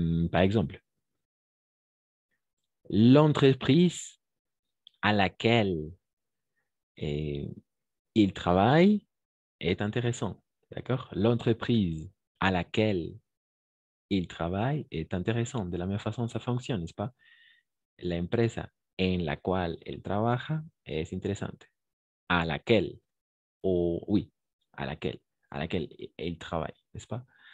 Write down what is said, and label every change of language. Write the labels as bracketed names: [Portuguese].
[French] Par exemple, l'entreprise à laquelle il travaille est intéressant. D'accord? L'entreprise à laquelle il travaille est intéressant. De la même façon, ça fonctionne, n'est-ce pas? [Spanish] La empresa en la cual él trabaja es interesante. [French] A laquelle, o oui, à laquelle [Spanish] él [French] travaille, n'est-ce pas?